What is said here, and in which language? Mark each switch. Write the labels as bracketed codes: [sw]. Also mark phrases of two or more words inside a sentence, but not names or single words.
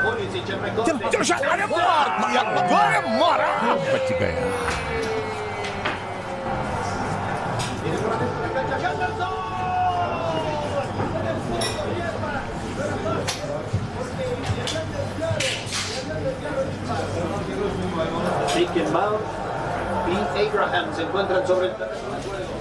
[es] Pulisic el recorte. [hi] अरे मारा, बच गया। [es] Tiene por adentro la cancha Henderson. Beckenbauer y Abraham se encuentran sobre el terreno de juego.